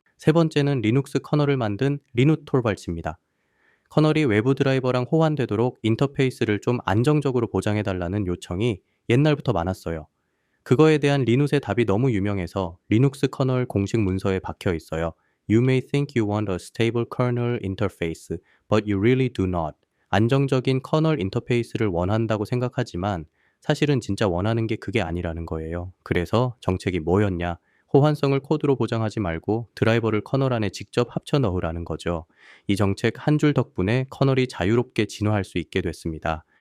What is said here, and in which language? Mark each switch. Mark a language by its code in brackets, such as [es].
[ko] 세 번째는 리눅스 커널을 만든 리누 토르발츠입니다. 커널이 외부 드라이버랑 호환되도록 인터페이스를 좀 안정적으로 보장해달라는 요청이 옛날부터 많았어요. 그거에 대한 리눅의 답이 너무 유명해서 리눅스 커널 공식 문서에 박혀 있어요. [en] You may think you want a stable kernel interface, but you really do not. [ko] 안정적인 커널 인터페이스를 원한다고 생각하지만 사실은 진짜 원하는 게 그게 아니라는 거예요. 그래서 정책이 뭐였냐? 호환성을 코드로 보장하지 말고 드라이버를 커널 안에 직접 합쳐 넣으라는 거죠. 이 정책 한 줄 덕분에 커널이 자유롭게 진화할 수 있게 됐습니다.